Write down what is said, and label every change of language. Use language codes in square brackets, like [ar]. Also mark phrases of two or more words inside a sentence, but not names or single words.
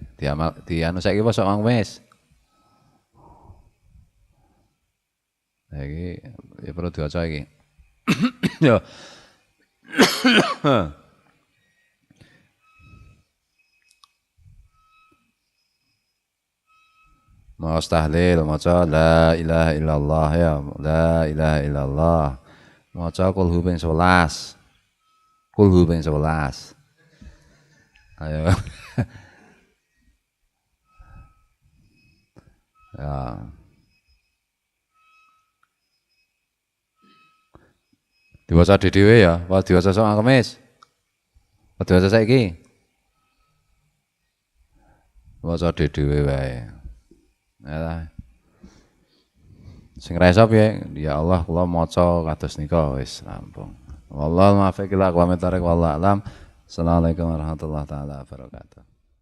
[jv] Dianu saiki poso mang wis. Nah, iki ya perlu diwaca iki. Yo. Mau tahlil, maca [ar] لا إله إلا الله [jv] ya, [ar] لا إله إلا الله. [jv] Maca kulhu ping 11. Kulhu ping 11. Ayo. Ya. Diwaca dhewe ya, apa diwaca sok Kamis? Apa diwaca saiki? Waca dhewe wae. Ya. Sing ra iso piye? [ar] يا الله, [jv] kula maca kados nika wis rampung. [ar] والله الموفق إلى أقوم الطريق والله أعلم. السلام عليكم ورحمة الله تعالى وبركاته.